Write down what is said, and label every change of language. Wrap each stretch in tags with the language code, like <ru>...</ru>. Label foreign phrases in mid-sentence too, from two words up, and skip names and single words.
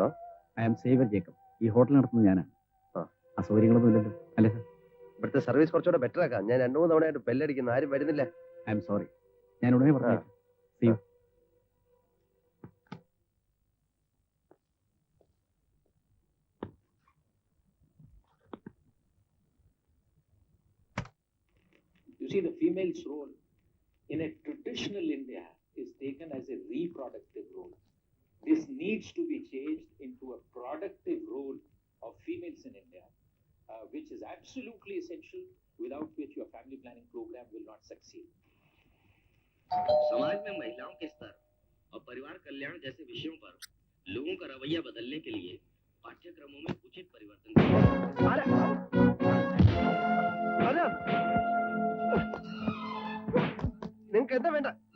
<en>I am</en> <ml>സേവർ ജേക്കബ്. ഈ ഹോട്ടൽ നടത്തുന്നത് ഞാനാണ്. അസൗകര്യങ്ങളൊന്നും ഇല്ലല്ലോ അല്ലേ സാർ? ഇവിടുത്തെ സർവീസ് കുറച്ചുകൂടെ ബെറ്റർ ആക്കാം. ഞാൻ 2-3 തവണയായിട്ട് ബെല്ലടിക്കുന്നു, ആരും വരുന്നില്ല.</ml> <en>I am sorry.</en> <ml>ഞാൻ ഉടനെ പറഞ്ഞു.</ml> <en>See you. You see, the female's role in a traditional India is taken as a reproductive role. This needs to be changed into a productive role of females in India, which is absolutely essential, without which your family planning program will not succeed.</en> <hi>समाज में महिलाओं के स्तर और परिवार कल्याण जैसे विषयों पर लोगों का रवैया बदलने के लिए पाठ्यक्रमों में उचित परिवर्तन</hi> <ml>നിങ്ങൾക്ക് എന്താ വേണ്ട?</ml>